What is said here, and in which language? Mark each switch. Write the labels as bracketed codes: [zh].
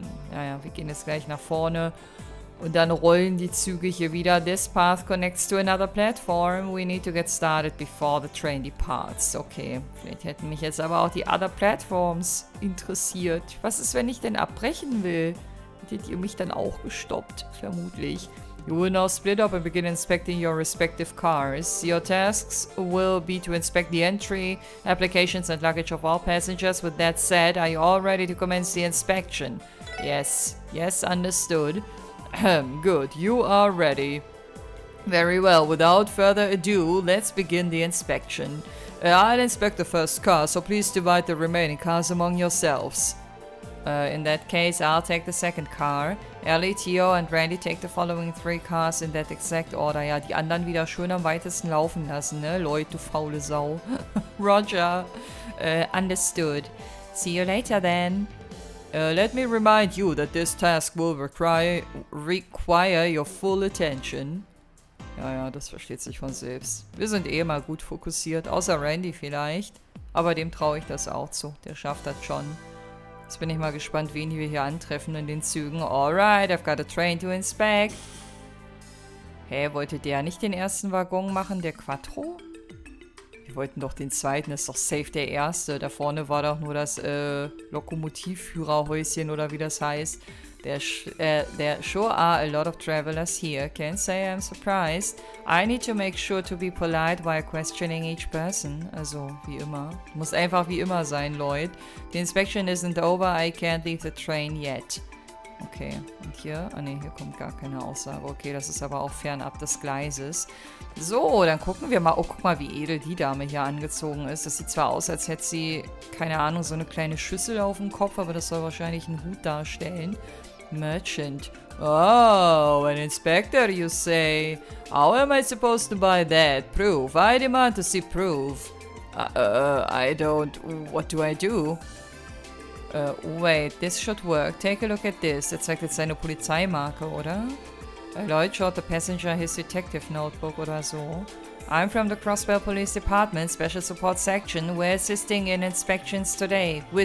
[de] Naja, wir gehen jetzt gleich nach vorne. Und dann rollen die Züge hier wieder. [en] This path connects to another platform. We need to get started before the train departs. [de] Okay, vielleicht hätten mich jetzt aber auch die [en] other platforms [de] interessiert. Was ist, wenn ich denn abbrechen will? Hättet ihr mich dann auch gestoppt? Vermutlich. [en] You will now split up and begin inspecting your respective cars. Your tasks will be to inspect the entry, applications and luggage of all passengers. With that said, are you all ready to commence the inspection? Yes. Yes, understood. Good, you are ready. Very well, without further ado, let's begin the inspection. I'll inspect the first car, so please divide the remaining cars among yourselves. In that case, I'll take the second car. Ellie, Theo and Randy take the following 3 cars in that exact order. [de] Ja, die anderen wieder schön am weitesten laufen lassen, ne? Leute, du faule Sau. [en] Roger. Understood. See you later then. Let me remind you that this task will require your full attention. [de] Ja, das versteht sich von selbst. Wir sind eh mal gut fokussiert, außer Randy vielleicht. Aber dem traue ich das auch zu. Der schafft das schon. Jetzt bin ich mal gespannt, wen wir hier antreffen in den Zügen. [en] Alright, I've got a train to inspect. [de] Hä, wollte der nicht den ersten Waggon machen, der Quattro? Wir wollten doch den zweiten, das ist doch safe der erste. Da vorne war doch nur das Lokomotivführerhäuschen oder wie das heißt. [en] There sure are a lot of travelers here. Can't say I'm surprised. I need to make sure to be polite while questioning each person. [de] Also, wie immer. Muss einfach wie immer sein, Leute. [en] The inspection isn't over. I can't leave the train yet. [de] Okay, und hier? Ah ne, hier kommt gar keine Aussage. Okay, das ist aber auch fernab des Gleises. So, dann gucken wir mal. Oh, guck mal, wie edel die Dame hier angezogen ist. Das sieht zwar aus, als hätte sie, keine Ahnung, so eine kleine Schüssel auf dem Kopf, aber das soll wahrscheinlich einen Hut darstellen. [en] Merchant. Oh, an inspector, you say? How am I supposed to buy that? Proof. I demand to see proof. I don't... What do I do? Wait, this should work. Take a look at this. [de] Er zeigt jetzt seine Polizeimarke, oder? [en] Lloyd showed the passenger his detective notebook [de] oder so. [en] I'm from the Crossbell Police Department, Special Support Section. We're assisting in inspections today.